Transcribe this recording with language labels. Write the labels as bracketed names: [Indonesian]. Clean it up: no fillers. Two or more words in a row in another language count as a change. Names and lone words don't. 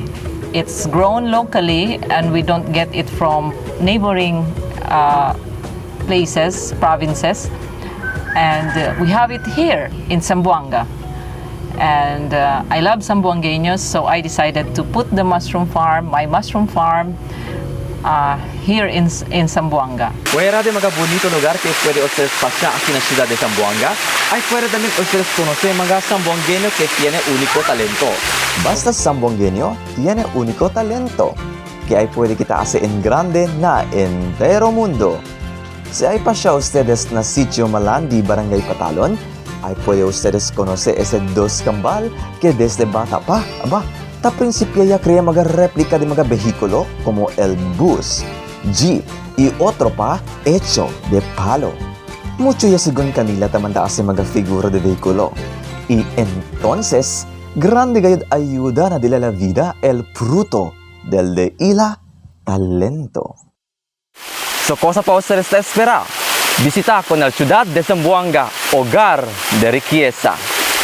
[English] It's grown locally and we don't get it from neighboring places, provinces. And we have it here in Zamboanga. And I love Zamboangueños, so I decided to put the mushroom farm, my mushroom farm, here in Zamboanga. [Chavacano] Fuera de mga bonito lugar que puede ustedes pasar aquí en la ciudad de Zamboanga, hay puede también ustedes conocer mga zamboangueño que tiene único talento. Basta zamboangueño tiene único talento que ahí puede quitarse en grande na entero mundo. Si hay pasya ustedes na sitio Malandi, Barangay Patalon, ay puede ustedes conocer ese dos kambal que desde bata pa, ta principio ya crea mga réplica de mga vehículo como el bus, jeep y otro pa hecho de palo. Mucho ya según kanila tamanda hace mga figura de vehículo. Y entonces, grande gayud ayuda na dila la vida el fruto del de ila talento. So cosa pa ustedes espera? Visita con la ciudad de Zamboanga, hogar de riqueza.